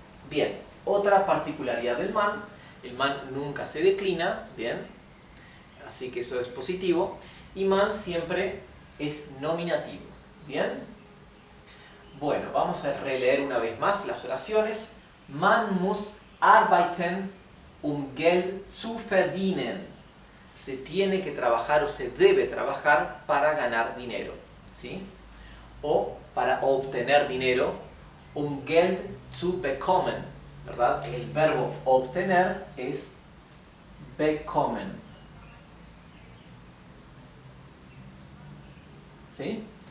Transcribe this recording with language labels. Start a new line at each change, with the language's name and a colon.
Spanish: Bien, otra particularidad del man, el man nunca se declina, ¿bien? Así que eso es positivo. Y man siempre es nominativo, ¿bien? Bueno, vamos a releer una vez más las oraciones.
German: Man muss arbeiten, Geld zu verdienen.
Spanish: Se tiene que trabajar o se debe trabajar para ganar dinero, ¿sí? O para obtener dinero,
German: Geld zu bekommen,
Spanish: ¿verdad? El verbo obtener es bekommen, ¿sí?